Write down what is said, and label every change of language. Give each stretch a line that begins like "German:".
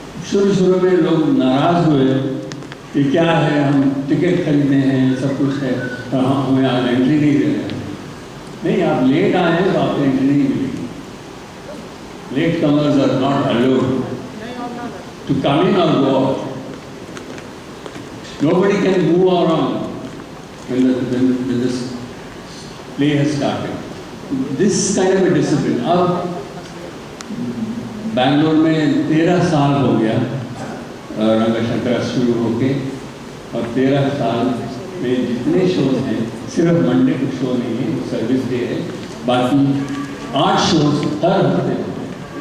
Hindi: शुरू में लोग नाराज हुए कि क्या है, हम टिकट खरीदने हैं, सब कुछ है, हमें आज एंट्री नहीं दे रहे। नहीं, आप लेट आए हैं तो आपको एंट्री नहीं मिलेगी।
English: Latecomers are not allowed to come in और go out. Nobody can move around when this play has started. This kind of a discipline.
Hindi: अब बैंगलोर में 13 साल हो गया रंगशंकर शुरू होके, और 13 साल में जितने शोज हैं, सिर्फ मंडे को शो नहीं है, सर्विस डे है, बाकी 8 शोज हर हफ्ते होते हैं।